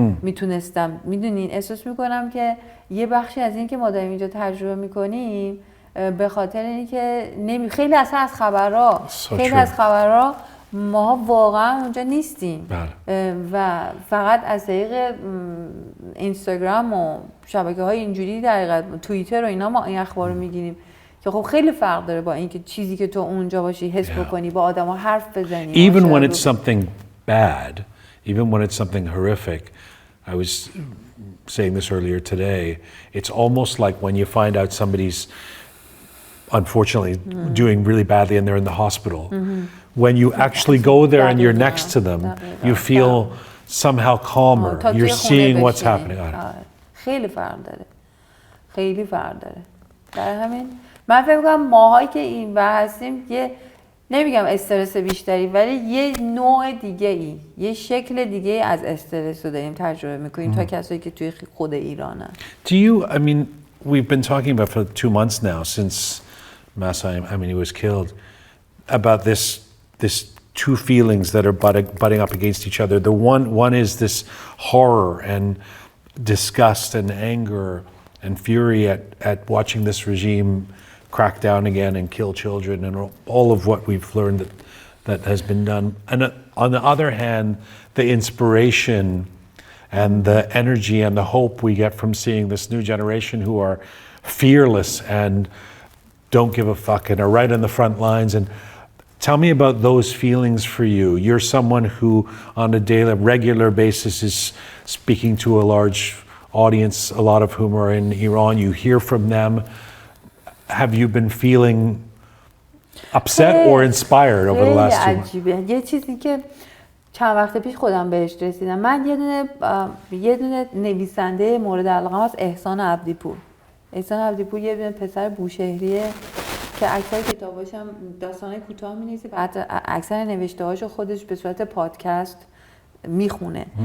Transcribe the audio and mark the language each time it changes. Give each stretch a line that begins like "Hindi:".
Persian: میتونستم، میدونین، احساس میکنم که یه بخشی از این که ما داریم اینجا تجربه میکنیم به خاطر اینکه خیلی اصلا از خبرها ما واقعا اونجا نیستیم و فقط از طریق اینستاگرام و شبکه‌های اینجوری در حقیقت توییتر و اینا ما این اخبار رو میگیریم که خب خیلی فرق داره با اینکه چیزی که تو اونجا باشی حس بکنی، با آدم‌ها حرف بزنی.
English: Even when it's something bad, even when it's something horrific, I was saying this earlier today, it's almost like when you find out somebody's unfortunately doing really badly and they're in the hospital. When you actually go there and you're next to them, you feel somehow calmer. You're seeing what's happening.
Persian: خیلی فرق داره. خیلی فرق داره. در همین من فکر می‌کنم ماهایی که این ور هستیم یه نمیگم استرس بیشتری ولی یه نوع دیگه ای یه شکل دیگه ای از استرس رو داریم تجربه میکنیم تا کسایی که توی خود ایرانن.
English: Do you, I mean, we've been talking about for 2 months now since Massa Amini was killed about this two feelings that are butting up against each other. The one is this horror and disgust and anger and fury at watching this regime crack down again and kill children and all of what we've learned that has been done. And on the other hand, the inspiration and the energy and the hope we get from seeing this new generation who are fearless and don't give a fuck and are right on the front lines. And tell me about those feelings for you. You're someone who on a daily, regular basis is speaking to a large audience, a lot of whom are in Iran. You hear from them. Have you been feeling upset or inspired over the last 2 months?
Persian: یه چیزی که چند وقت پیش خودم بهش رسیدم. من یه دونه نویسنده مورد علاقه هست احسان عبدیپور. احسان عبدیپور یه دونه پسر بوشهریه که اکثر کتاباش هم داستانای کوتاه می‌نویسه و اکثر نوشته‌هاشو خودش به صورت پادکست میخونه.